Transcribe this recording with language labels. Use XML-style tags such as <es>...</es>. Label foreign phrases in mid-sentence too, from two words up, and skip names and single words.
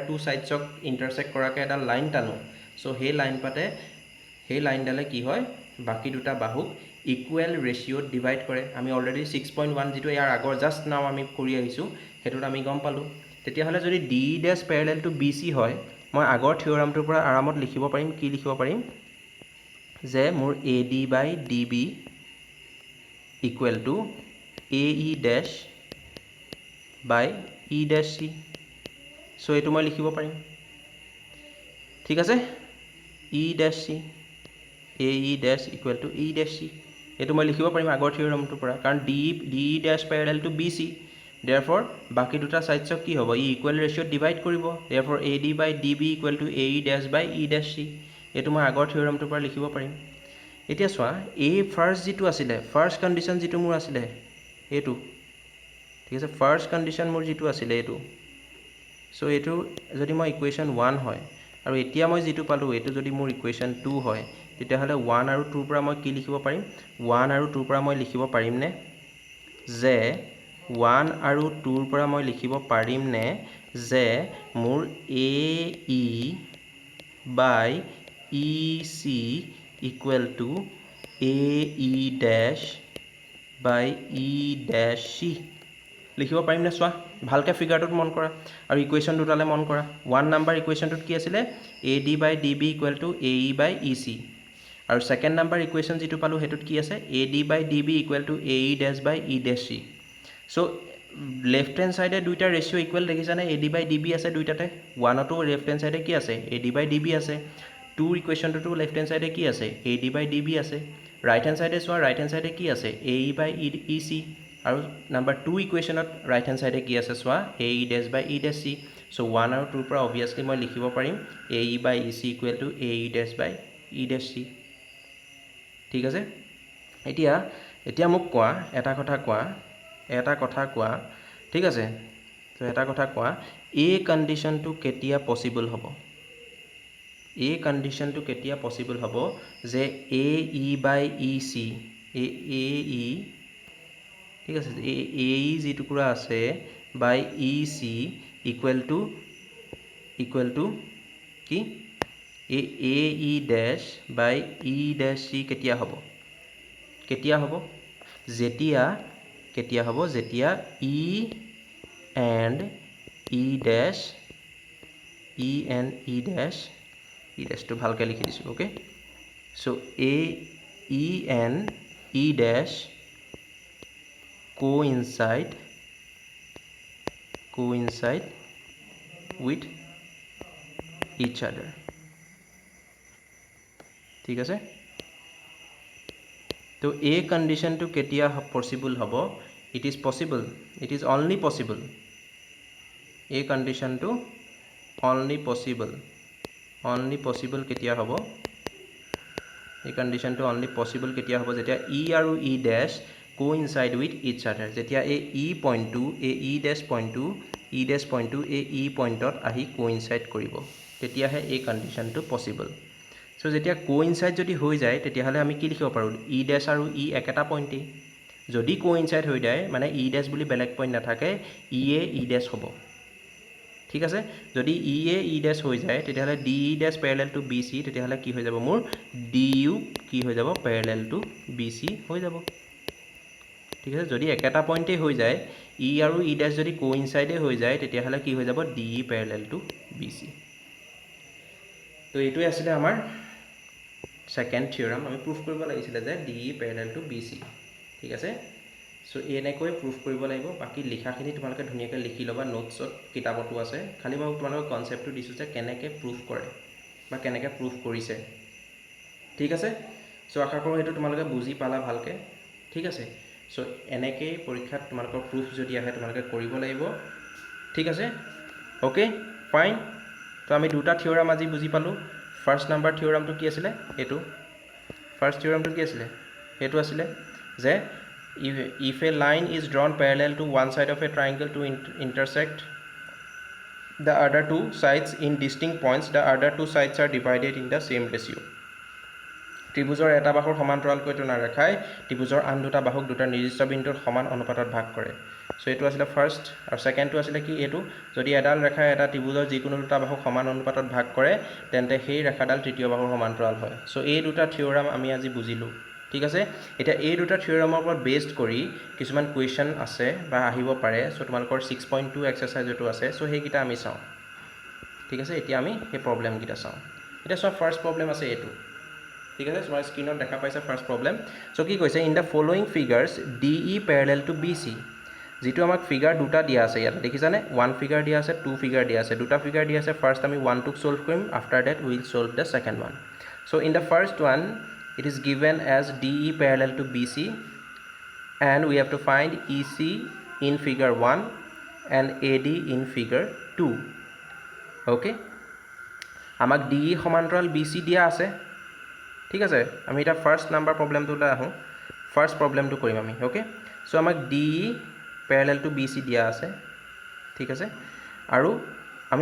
<en>two sides intersect</en> <as>কৰাকে এটা লাইন টানো সো সেই লাইন পাতে সেই লাইনডালে কি হয় বাকি দুটা বাহুক</as> <en>equal ratio divide</en> <as>কৰে আমি অলৰেডি 6.1 যেটো ইয়াৰ আগৰ</as> <en>just now</en> <as>আমি কৰি আহিছো হেতুত আমি গম পালো তেতিয়া হলে যদি</as> <en>DE dash parallel to BC</en> <as>হয় মই আগৰ থিওৰামটোৰ পৰা আৰামত লিখিব পাৰিম কি লিখিব পাৰিম যে মোৰ</as> <en>AD by DB equal to AE dash by E dash C</en> <as>সো এইটো মই লিখিব পাৰিম ঠিক আছে</as> <en>E dash C AE dash equal to E dash C</en> <as>এইটো মই লিখিব পাৰিম আগৰ থিওৰামটোৰ পৰা কাৰণ</as> <en>DE dash parallel to BC therefore</en> <as>বাকি দুটা সাইডছক কি হ'ব ই</as> <en>equal ratio divide</en> <as>কৰিব</as> <en>therefore AD by DB equal to AE dash by E dash C</en> <as>এইটো মই আগৰ থিওৰামটোৰ পৰা লিখিব পাৰিম এতিয়া চোৱা এই ফাৰ্স্ট যেটো আছিলে</as> <en>first condition</en> <as>যেটো মোৰ আছিলে এইটো ঠিক আছে</as> <en>first condition</en> <as>মোৰ যেটো আছিলে এইটো সো এইটো যদি মই ইকুৱেশ্যন 1 হয় আৰু এতিয়া মই যেটো পালো এইটো যদি মোৰ ইকুৱেশ্যন 2 হয় তেতিয়া হলে 1 আৰু 2 পৰা মই কি লিখিব পাৰিম 1 আৰু 2 পৰা মই লিখিব পাৰিম নে যে 1 আৰু 2 পৰা মই লিখিব পাৰিম নে যে মোৰ</as> <en>AE by EC equal to AE dash by E dash C</en> <as>লিখিব পাৰিম না সোৱা ভালকে ফিগাৰটোত মন কৰা আৰু ইকুৱেশ্যন দুটালে মন কৰা 1 নাম্বাৰ ইকুৱেশ্যনটোত কি আছিলে</as> <en>AD by DB equal to AE by EC</en> <as>আৰু</as> <en>second number equation</en> <as>যেটো পালো হেতুত কি আছে</as> <en>AD by DB equal to AE dash by E dash C</en> <as>সো</as> <en>left hand side</en> <as>দুইটা ৰেশিও ইকুৱেল দেখিছানে</as> <en>AD by DB</en> <as>আছে দুইটাতে 1 তো</as> <en>left hand side</en> <as>কি আছে</as> <en>AD by</en> <as>DB আছে 2 ইকুৱেশ্যনটো</as> <en>left hand side</en> <as>কি আছে</as> <en>AD by DB</en> <as>আছে</as> <en>right hand side</en> <as>সোৱা</as> <en>right hand side</en> <as>কি আছে</as> <en>AE by EC</en> <as>আৰু নাম্বাৰ 2 ইকুৱেশ্যনত</as> <en>right hand side</en> <as>কি আছে সোৱা</as> <en>AE dash by E dash C</en> <as>সো 1 আৰু 2 পৰা obviously মই লিখিব পাৰিম</as> <en>AE by EC equal to AE dash by E dash C</en> <as>ঠিক আছে এতিয়া মোক কোৱা এটা কথা কোৱা ঠিক আছে তো এটা কথা কোৱা এই কন্ডিশনটো কেতিয়া পসিবল হ'ব এই কন্ডিশনটো কেতিয়া পসিবল হ'ব যে</as> <en>AE by EC AE</en> <as>ঠিক আছে AE যি টুকুৰা আছে</as> <en>by EC equal to</en> <as>কি</as> <en>AE dash by E dash C</en> <as>কেতিয়া হ'ব যেতিয়া</as> <en>E and E dash</en> <as>to ভালকে লিখি দিছো ওকে সো</as> <en>E and E dash coincide with each other</en> <as>ঠিক আছে তো এই কন্ডিশনটো কেতিয়া পসিবল হ'ব</as> <en>it is only possible</en> <as>এই কন্ডিশনটো only possible কেতিয়া হ'ব এই কন্ডিশনটো</as> <en>only possible</en> <as>কেতিয়া হ'ব যেতিয়া E আৰু</as> <en>E dash coincide with each other</en> <as>যেতিয়া এই E পইণ্টটো এই</as> <en>E dash</en> <as>পইণ্টটো এই E পইণ্টত আহি coincide কৰিব তেতিয়াহে এই কন্ডিশনটো possible সো যেতিয়া coincide যদি হৈ যায় তেতিয়াহলে আমি কি লিখিব পাৰো</as> <en>E dash</en> <as>আৰু E একেটা পইণ্টে যদি coincide হৈ যায় মানে</as> <en>E dash</en> <as>বুলি বেলেগ পইণ্ট নাথাকে</as> <en>E a E dash</en> <as>হ'ব ঠিক আছে যদি</as> <en>E a E dash</en> <as>হৈ যায় তেতিয়াহলে</as> <en>DE dash parallel to BC</en> <as>তেতিয়াহলে কি হৈ যাব মোৰ DU কি হৈ যাব</as> <en>parallel to BC</en> <as>হৈ যাব ঠিক আছে যদি একেটা পইণ্টে হৈ যায় E আৰু</as> <en>E dash</en> <as>যদি coincide হৈ যায় তেতিয়াহলে কি হৈ যাব</as> <en>DE parallel to BC</en> <as>তো এইটোই আছিল আমাৰ</as> <en>second theorem</en> <as>আমি প্ৰুফ কৰিব লাগিছিল যে</as> <en>DE parallel to BC</en> <as>ঠিক আছে সো এনেকৈ প্ৰুফ কৰিব লাগিব বাকি লিখাখিনি তোমালোকে ধুনিয়াকৈ লিখি লবা নোটছত কিতাপটো আছে খালি মই তোমালোকক কনসেপ্টটো দিছো যে কেনেকৈ প্ৰুফ কৰে বা কেনেকৈ প্ৰুফ কৰিছে ঠিক আছে সো আশা কৰো হেতু তোমালোকে বুজি পালা ভালকে ঠিক আছে সো এনেকৈ পৰীক্ষাত তোমালোকৰ প্ৰুফ যদি আহে তোমালোকে কৰিব লাগিব ঠিক আছে</as> <en>okay fine</en> <as>তো আমি দুটা থিওৰাম আজি বুজি পালো</as> <en>first number theorem</en> <as>কি আছিল এটো</as> <en>first theorem</en> <as>কি আছিল এটো আছিল যে</as> <en>if a line is drawn parallel to one side of a triangle to intersect the other two sides in distinct points the other two sides are divided in the same ratio</en> <as>ত্ৰিভুজৰ এটা বাহুৰ সমান্তৰালকৈ এটা ৰেখাই ত্ৰিভুজৰ আন দুটা বাহুক দুটা নিৰ্দিষ্ট বিন্দুৰ সমান অনুপাতত ভাগ কৰে সো এটো আছিল ফাৰ্স্ট আৰু সেকেন্ডটো আছিল কি এটো যদি এডাল ৰেখাই এটা ত্ৰিভুজৰ যিকোনো দুটা বাহুক সমান অনুপাতত ভাগ কৰে তেন্তে সেই ৰেখাডাল তৃতীয় বাহুৰ সমান্তৰাল হয় সো এই দুটা থিওৰাম আমি আজি বুজিলো ঠিক আছে এটা এই দুটা থিওৰামৰ ওপৰত বেসড কৰি কিছুমান কোৱেশ্চন আছে বা আহিব পাৰে সো তোমালোকৰ 6.2 এক্সাৰসাইজটো আছে সো হেকিটা আমি চাও ঠিক আছে এতিয়া আমি এই প্ৰবলেম কিটা চাও এটা সব</as> <en>first problem</en> <as>আছে এটো ঠিক আছে তোমাৰ স্ক্ৰিনত দেখা পাইছা</as> <en>first problem</en> <as>সো কি কৈছে</as> <en>in the following figures DE parallel to BC</en> <as>যেটো আমাক ফিগাৰ দুটা দিয়া আছে ইয়াত দেখিছানে 1 ফিগাৰ দিয়া আছে 2 ফিগাৰ দিয়া আছে দুটা ফিগাৰ দিয়া আছে ফাৰ্স্ট আমি 1 টুক সলভ কৰিম</as> <en>after that will solve the second one so in the first one it is given as DE parallel to BC and we have to find EC in figure 1 and AD in figure 2 okay</en> <as>আমাক DE সমান্তৰাল BC দিয়া আছে ঠিক আছে আমি এটা</as> <en>first number problem</en> <as>লৈ আহো</as> <en>first problem</en> <as>কৰিম আমি ওকে সো আমাক</as> <en>DE parallel to BC</en> <as>দিয়া আছে ঠিক আছে আৰু আমি</as>